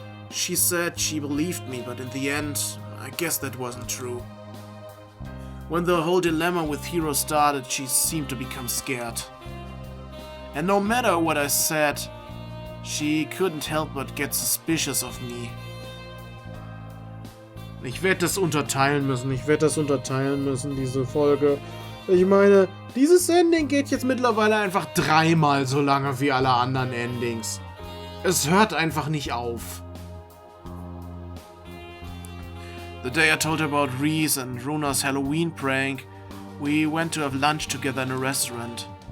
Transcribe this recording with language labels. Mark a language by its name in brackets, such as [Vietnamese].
[English] She said she believed me, but in the end, I guess that wasn't true. When the whole dilemma with Hiro started, she seemed to become scared. And no matter what I said, she couldn't help but get suspicious of me. [German] Ich werde das unterteilen müssen, diese Folge. Ich meine, dieses Ending geht jetzt mittlerweile einfach 3-mal so lange wie alle anderen Endings. Es hört einfach nicht auf. [English] The day I told her about Rie's and Runa's Halloween prank, we went to have lunch together in a restaurant.